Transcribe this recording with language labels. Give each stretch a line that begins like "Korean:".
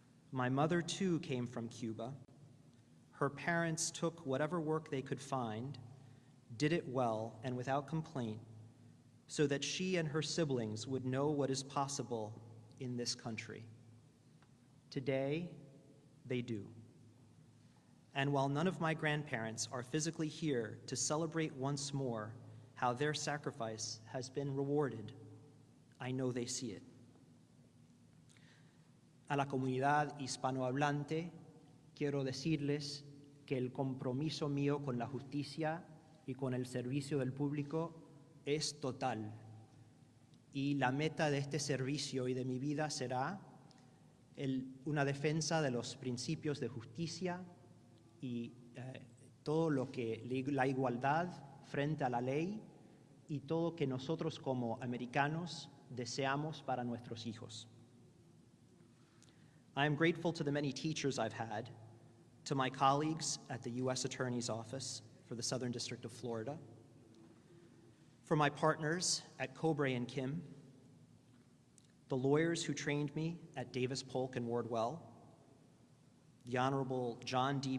English: My mother, too, came from Cuba. Her parents took whatever work they could find, did it well and without complaint, so that she and her siblings would know what is possible in this country. Today, they do. And while none of my grandparents are physically here to celebrate once more how their sacrifice has been rewarded, I know they see it.
Spanish: A la comunidad hispanohablante, quiero decirles que el compromiso mío con la justicia y con el servicio del público es total. Y la meta de este servicio y de mi vida será una defensa de los principios de justicia y todo lo que la igualdad frente a la ley y todo que nosotros como americanos deseamos para nuestros hijos.
English: I am grateful to the many teachers I've had, to my colleagues at the U.S. Attorney's Office for the Southern District of Florida, for my partners at Cobre and Kim, the lawyers who trained me at Davis Polk and Wardwell, the Honorable John D.